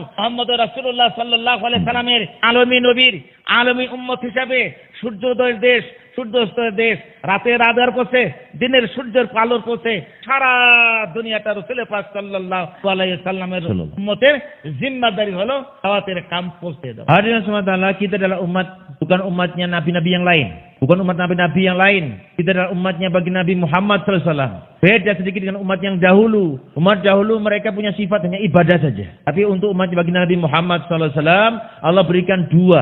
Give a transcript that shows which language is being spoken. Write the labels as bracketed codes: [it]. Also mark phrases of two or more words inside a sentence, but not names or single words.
[bn] মুহাম্মদ রাসূলুল্লাহ [ar] صلى الله عليه سلم [bn] আলমী নবীর আলমী উম্মত হিসাবে সূর্যোদয়ের দেশ, সূর্যাস্তের দেশ, রাতের আধার পথে, দিনের সূর্যের আলোর পথে সারা দুনিয়াটা রাসূল পাক [ar] صلى الله عليه سلم [bn] উম্মতের জিম্মাদারি হলো দাওয়াতের কাম পৌঁছে দেওয়া। [id] Hadirin SWT, kita adalah umat, bukan umatnya nabi-nabi yang lain, bukan umat nabi-nabi yang lain. Kita adalah umatnya bagi Nabi Muhammad SAW. Beda sedikit dengan umat yang dahulu. Umat dahulu mereka punya sifat hanya ibadah saja. Tapi untuk umat bagi Nabi Muhammad SAW, Allah berikan dua.